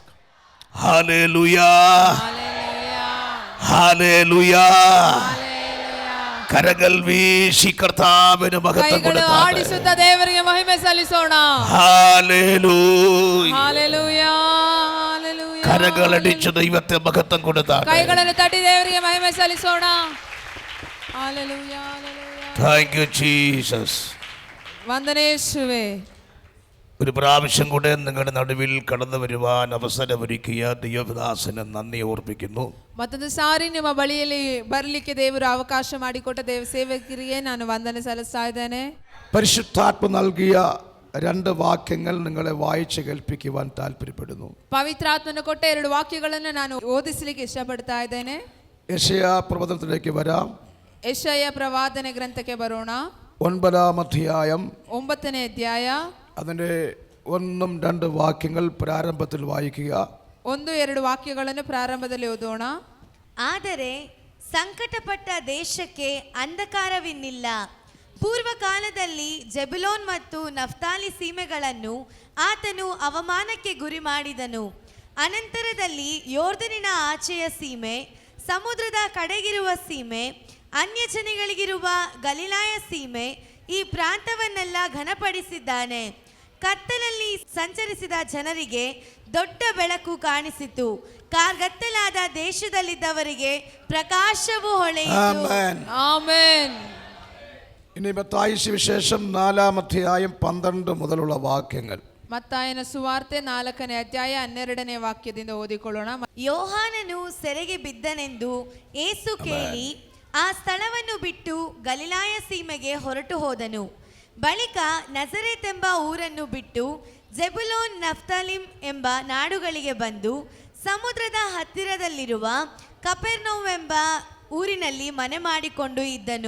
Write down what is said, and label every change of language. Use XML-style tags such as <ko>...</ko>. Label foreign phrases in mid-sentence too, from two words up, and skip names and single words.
<kn>ಹಾಲೆಲೂಯಾ, ಹಾಲೆಲೂಯಾ.</kn> <ml>കരങ്ങൾ വീശി കർത്താവിന് മഹത്വം</ml> <kn>ಆಡಿಸುತ್ತ ದೇವರಿಗೆ ಮಹಿಮೆ ಸಲ್ಲಿಸೋಣ. ಹಾಲೆಲೂಯಾ, ಹಾಲೆಲೂಯಾ, ಹಾಲೆಲೂಯಾ.</kn> <ml>ಕರಗಳಡಿച്ചു ദൈവത്തെ മഹത്വം കൊടുത്താണ്.</ml> <kn>ಕೈಗಳನ್ನು ತಟ್ಟಿ ದೇವರಿಗೆ ಮಹಿಮೆ ಸಲ್ಲಿಸೋಣ. ಹಾಲೆಲೂಯಾ, ಹಾಲೆಲೂಯಾ.</kn> <en>Thank you Jesus.</en> <kn>ವಂದನೆ ಯೇಸುವೆ.</kn> <ml>ഒരു പ്രാവശ്യം കൂടെ നിങ്ങളുടെ നടുവിൽ കടന്നു വരുവാൻ അവസരമൊരുക്കിയ ദൈവദാസന് നന്ദി ഓർപ്പിക്കുന്നു.</ml> <kn>ಮತ್ತೊಂದು ಸಾರಿ ನಿಮ್ಮ ಬಳಿಯಲ್ಲಿ ಬರಲಿಕ್ಕೆ ದೇವರು ಅವಕಾಶ ಮಾಡಿಕೊಟ್ಟ ದೇವ ಸೇವಕರಿಗೆ ನಾನು ವಂದನೆ ಸಲ್ಲಿಸ್ತಾ ಇದ್ದೇನೆ.</kn> <ml>പരിശുദ്ധാത്മ നൽകിയ രണ്ട് വാക്യങ്ങൾ നിങ്ങളെ വായിച്ച് കേൾപ്പിക്കുവാൻ താല്പര്യപ്പെടുന്നു.</ml> <kn>ಪವಿತ್ರಾತ್ಮನು ಕೊಟ್ಟ 2 ವಾಕ್ಯಗಳನ್ನು ನಾನು ಓದಿಸಲಿಕ್ಕೆ ಇಷ್ಟಪಡ್ತಾ ಇದ್ದೇನೆ.</kn> <ml>യെശയ്യാ പ്രവചനത്തിലേക്ക് വരാം.</ml> <kn>ಯೆಶಾಯ ಪ್ರವಾದನೆ ಗ್ರಂಥಕ್ಕೆ ಬರೋಣ.</kn> <ml>9-ാം അധ്യായം</ml> <kn>9ನೇ ಅಧ್ಯಾಯ</kn> <ml>അതിൻ്റെ 1-2 വാക്യങ്ങൾ പ്രാരംഭത്തിൽ വായിക്കുക.</ml> <kn>1-2 ವಾಕ್ಯಗಳನ್ನು ಪ್ರಾರಂಭದಲ್ಲಿ ಓದೋಣ. ಆದರೆ ಸಂಕಟಪಟ್ಟ ದೇಶಕ್ಕೆ ಅಂಧಕಾರವಿನ್ನಿಲ್ಲ. ಪೂರ್ವಕಾಲದಲ್ಲಿ ಜೆಬುಲೋನ್ ಮತ್ತು ನಫ್ತಾಲಿ ಸೀಮೆಗಳನ್ನು ಆತನು ಅವಮಾನಕ್ಕೆ ಗುರಿ ಮಾಡಿದನು. ಅನಂತರದಲ್ಲಿ ಯೋರ್ದನಿನ ಆಚೆಯ ಸೀಮೆ, ಸಮುದ್ರದ ಕಡೆಗಿರುವ ಸೀಮೆ, ಅನ್ಯ ಜನಗಳಿಗಿರುವ ಗಲಿಲಾಯ ಸೀಮೆ, ಈ ಪ್ರಾಂತವನ್ನೆಲ್ಲ ಘನಪಡಿಸಿದ್ದಾನೆ. ಕತ್ತಲಲ್ಲಿ ಸಂಚರಿಸಿದ ಜನರಿಗೆ ದೊಡ್ಡ ಬೆಳಕು ಕಾಣಿಸಿತು. ಕಾರ್ಗತ್ತಲಾದ ದೇಶದಲ್ಲಿದ್ದವರಿಗೆ ಪ್ರಕಾಶವು ಹೊಳೆಯಿತು. ಆಮೆನ್.</kn> <ml>ഇനി മത്തായി സുവിശേഷം 4-ാം അധ്യായം 12 മുതലുള്ള വാക്യങ്ങൾ.</ml> <kn>ಮತ್ತಾಯನ ಸುವಾರ್ತೆ 4ನೇ ಅಧ್ಯಾಯ 12ನೇ ವಾಕ್ಯದಿಂದ ಓದಿಕೊಳ್ಳೋಣ. ಯೋಹಾನನು ಸೆರೆಗೆ ಬಿದ್ದನೆಂದು ಯೇಸು ಕೇಳಿ ಆ ಸ್ಥಳವನ್ನು ಬಿಟ್ಟು ಗಲಿಲಾಯ ಸೀಮೆಗೆ ಹೊರಟು ಹೋದನು. ಬಳಿಕ ನಜರೇತ್ ಎಂಬ ಊರನ್ನು ಬಿಟ್ಟು ಜೆಬುಲೋನ್, ನಫ್ತಾಲಿಮ್ ಎಂಬ ನಾಡುಗಳಿಗೆ ಬಂದು ಸಮುದ್ರದ ಹತ್ತಿರದಲ್ಲಿರುವ ಕಪೆರ್ನೌಮ್ ಎಂಬ ಊರಿನಲ್ಲಿ ಮನೆ ಮಾಡಿಕೊಂಡು ಇದ್ದನು.</kn>